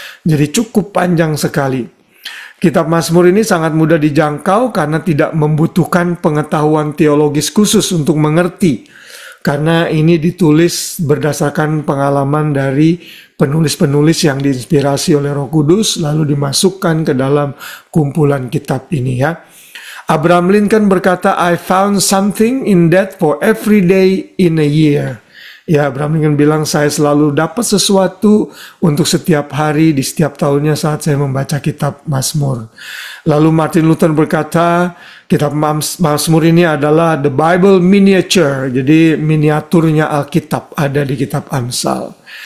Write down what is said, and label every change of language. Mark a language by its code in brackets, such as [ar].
[id] Jadi cukup panjang sekali. Kitab Mazmur ini sangat mudah dijangkau karena tidak membutuhkan pengetahuan teologis khusus untuk mengerti. Karena ini ditulis berdasarkan pengalaman dari penulis-penulis yang diinspirasi oleh Roh Kudus, lalu dimasukkan ke dalam kumpulan kitab ini ya. Abraham Lincoln berkata, [en] I found something in that for every day in a year. [id] Ya, Abraham Lincoln bilang, saya selalu dapat sesuatu untuk setiap hari di setiap tahunnya saat saya membaca kitab Mazmur. Lalu Martin Luther berkata, kitab Mazmur ini adalah [en] the Bible miniature. [id] Jadi miniaturnya Alkitab ada di kitab Amsal.